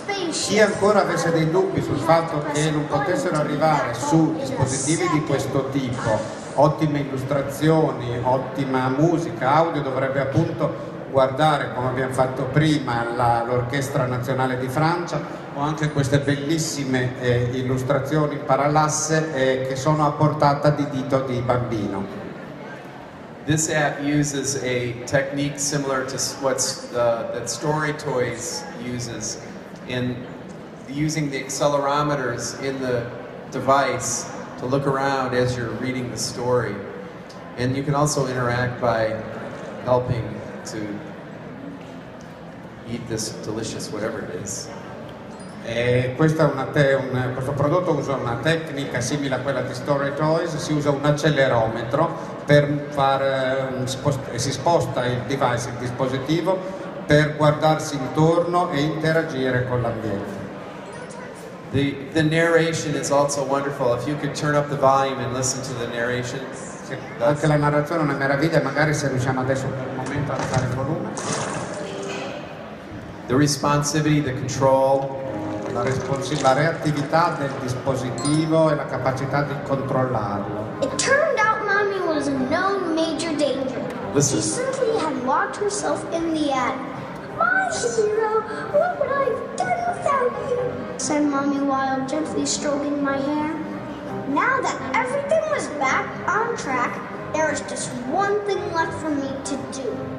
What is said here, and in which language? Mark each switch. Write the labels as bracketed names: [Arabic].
[Italian] Chi ancora avesse dei dubbi sul fatto che non potessero arrivare su dispositivi di questo tipo, ottime illustrazioni, ottima musica, audio, dovrebbe appunto guardare, come abbiamo fatto prima, l'Orchestra Nazionale di Francia, o anche queste bellissime illustrazioni parallasse che sono a portata di dito di bambino. [English] This app uses a technique similar to that Story Toys uses in using the accelerometers in the device to look around as you're reading the story. And you can also interact by helping to eat this delicious whatever it is. [Italian] Questo prodotto usa una tecnica simile a quella di Story Toys, si usa un accelerometro per si sposta il device, il dispositivo, per guardarsi intorno e interagire con l'ambiente. [English] The narration is also wonderful. If you could turn up the volume and listen to the narration. [Italian] Sì, anche la narrazione è una meraviglia, magari se riusciamo adesso per il momento a alzare il volume. [English] The responsivity, the control. [Italian] La reattività del dispositivo e la capacità di controllarlo. [English] It turned out Mommy was in no major danger. Listen. She simply had locked herself in the attic. My hero, what would I have done without you? Said Mommy while gently stroking my hair. Now that everything was back on track, there was just one thing left for me to do.